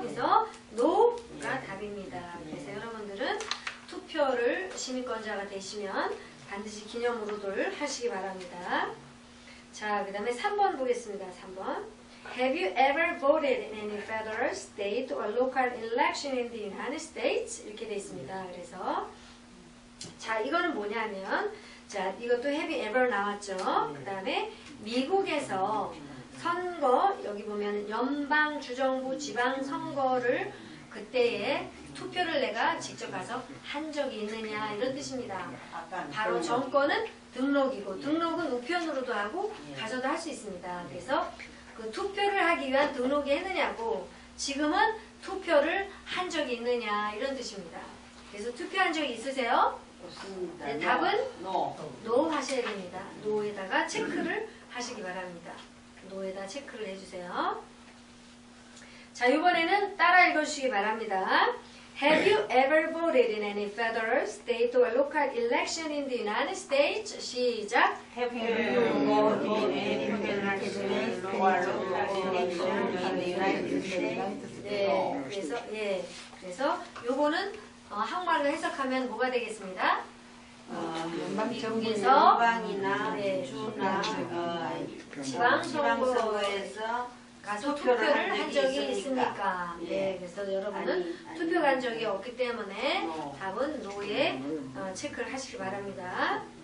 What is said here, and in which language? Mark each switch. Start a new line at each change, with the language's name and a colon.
Korean: 그래서 no가 답입니다. 그래서 여러분들은 투표를 시민권자가 되시면 반드시 기념으로들 하시기 바랍니다. 자, 그 다음에 3번 보겠습니다. 3번.
English: Have you ever voted in any federal, state, or local election in the United States?
Korean: 이렇게 돼 있습니다. 그래서 자, 이거는 뭐냐면 자, 이것도
English: have you ever
Korean: 나왔죠. 그 다음에 미국에서 선거, 여기 보면 연방, 주정부, 지방 선거를 그때에 투표를 내가 직접 가서 한 적이 있느냐 이런 뜻입니다. 바로 정권은 등록이고 등록은 우편으로도 하고 가서도 할 수 있습니다. 그래서 그 투표를 하기 위한 등록이 했느냐고 지금은 투표를 한 적이 있느냐 이런 뜻입니다. 그래서 투표한 적이 있으세요? 없습니다. 네, 답은
English: no
Korean: 하셔야 됩니다. no에다가 체크를 하시기 바랍니다. no에다 체크를 해주세요. 자, 이번에는 따라 읽어주시기 바랍니다.
English: Have you ever voted in any federal, state, or local election in the United States?
Korean: 시작.
English: Have you voted in any federal, state, or local election in the United States?
Korean: 네, 그래서 요거는 한국말로 해석하면 뭐가 되겠습니다? 연방정부에서 연방이나 네, 주나 지방선거에서 가서 투표를 한 적이 있습니까? 네, 그래서 여러분은 투표 간 적이 없기 때문에 답은 no에 체크를 하시기 바랍니다.